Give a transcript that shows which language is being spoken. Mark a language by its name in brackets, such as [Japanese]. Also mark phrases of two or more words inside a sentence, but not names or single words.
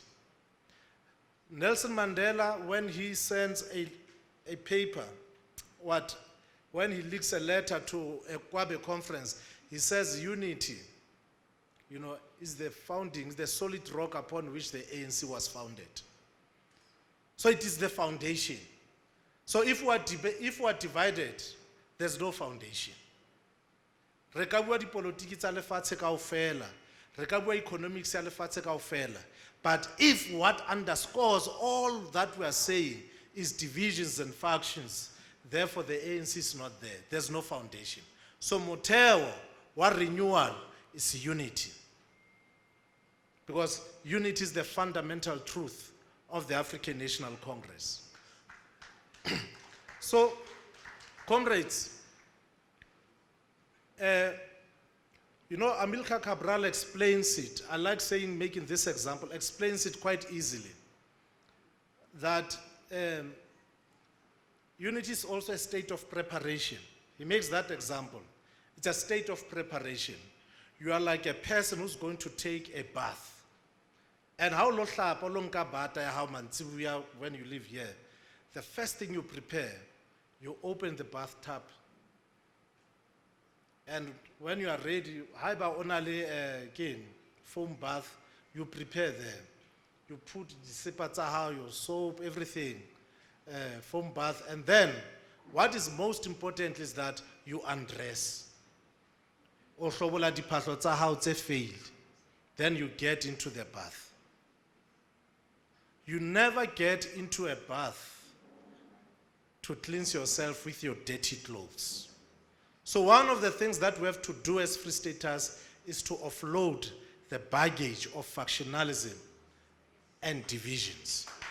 [English] Nelson Mandela, when he sends a paper, when he leaks a letter to a Kwabe conference, he says unity, is the founding, the solid rock upon which the ANC was founded. So it is the foundation. So if we are divided, there's no foundation. [Southern Sotho] Re ka bua dipolitiki tsa lefatshe kaofela, re ka bua economics ya lefatshe kaofela. [English] But if what underscores all that we are saying is divisions and factions, therefore the ANC is not there. There's no foundation. So [Southern Sotho] motheo wa [English] renewal is unity. Because unity is the fundamental truth of the African National Congress. So, comrades, Amilcar Cabral explains it. I like making this example, explains it quite easily. That unity is also a state of preparation. He makes that example. It's a state of preparation. You are like a person who's going to take a bath. And how [Southern Sotho] lo hlapa lo nka bata ya hao mantsibuya [English] when you live here, the first thing you prepare, you open the bathtub. And when you are ready, [Southern Sotho] haiba onale [English] again, foam bath, you prepare there. You put the [Southern Sotho] sipa tsa hao, [English] your soap, everything, foam bath. And then, what is most important is that you undress. [Southern Sotho] O hlobola diphahlo tsa hao tse fail. [English] Then you get into the bath. You never get into a bath to cleanse yourself with your dirty clothes. So one of the things that we have to do as Free Staters is to offload the baggage of factionalism and divisions.